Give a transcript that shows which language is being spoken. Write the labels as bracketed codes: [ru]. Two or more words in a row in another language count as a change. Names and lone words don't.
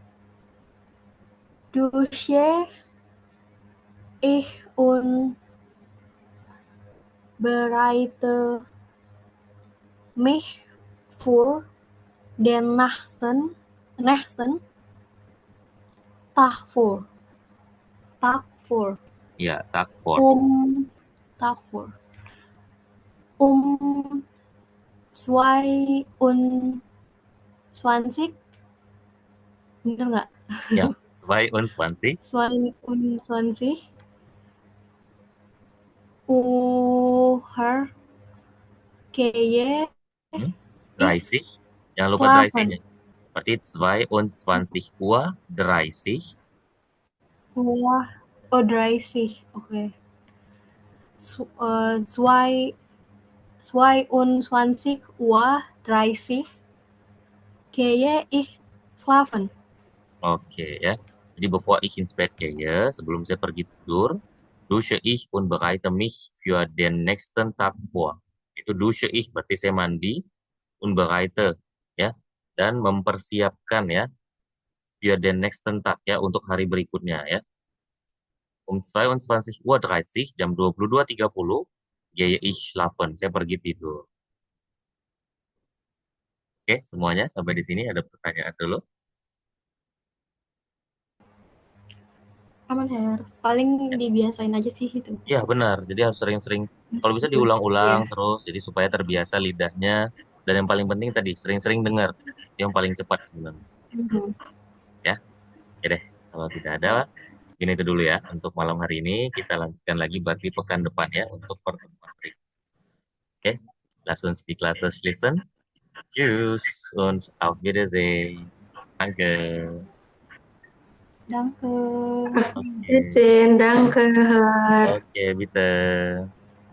[de] dusche ich und bereite mich für den nächsten Tag vor. Ya, Tag vor. Tag vor. [id] Um 22, bener nggak? Ya, 22 [de] 22 Uhr gehe 30. [id] Jangan lupa 30 ya. Berarti 22 Uhr 30. [de] Uhr, oh 30, okay. 22 Uhr 30 gehe ich schlafen. [id] Oke ya. Jadi [de] bevor ich ins Bett gehe, [id] sebelum saya pergi tidur, [de] dusche ich und bereite mich für den nächsten Tag vor. [id] Itu [de] dusche ich [id] berarti saya mandi, [de] und bereite [id] ya, dan mempersiapkan ya, [de] für den nächsten Tag ya, [id] untuk hari berikutnya ya. [de] Um 22 Uhr 30, jam 22.30, gehe ich schlafen. [id] Saya pergi tidur. Oke, semuanya sampai di sini ada pertanyaan dulu. Aman Her, paling dibiasain aja sih itu. Iya benar, jadi harus sering-sering, kalau bisa diulang-ulang terus, jadi supaya terbiasa lidahnya, dan yang paling penting tadi, sering-sering dengar, yang paling cepat sebenarnya. Ya, oke deh, kalau tidak ada, ini itu dulu ya, untuk malam hari ini, kita lanjutkan lagi berarti pekan depan ya, untuk pertemuan berikutnya. Oke, [de] lass uns die Klasse schließen. Tschüss und auf Wiedersehen. Danke. Danke. Danke. Oke, bitte.